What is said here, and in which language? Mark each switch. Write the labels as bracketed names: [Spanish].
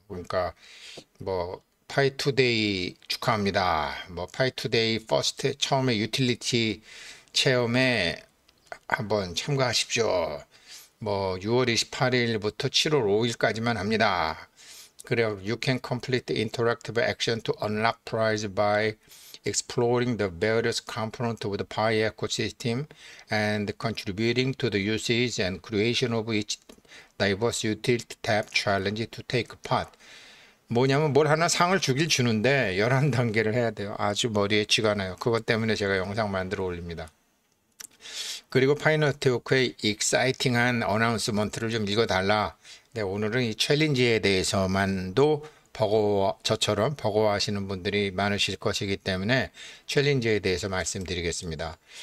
[Korean] 그러니까 뭐 파이투데이 축하합니다. 뭐 파이투데이 퍼스트 처음에 유틸리티 체험에 한번 참가하십시오. 뭐 6월 28일부터 7월 5일까지만 합니다. 그래요. [English] You can complete the interactive action to unlock prize by exploring the various components of the Pi ecosystem and contributing to the usage and creation of each diverse utility tab challenge to take part. [Korean] 뭐냐면 뭘 하나 상을 주는데 11단계를 해야 돼요. 아주 머리에 쥐가 나요. 그것 때문에 제가 영상 만들어 올립니다. 그리고 파이너트워크의 익사이팅한 어나운스먼트를 좀 읽어달라. 네, 오늘은 이 챌린지에 대해서만도 저처럼 버거워하시는 분들이 많으실 것이기 때문에 챌린지에 대해서 말씀드리겠습니다.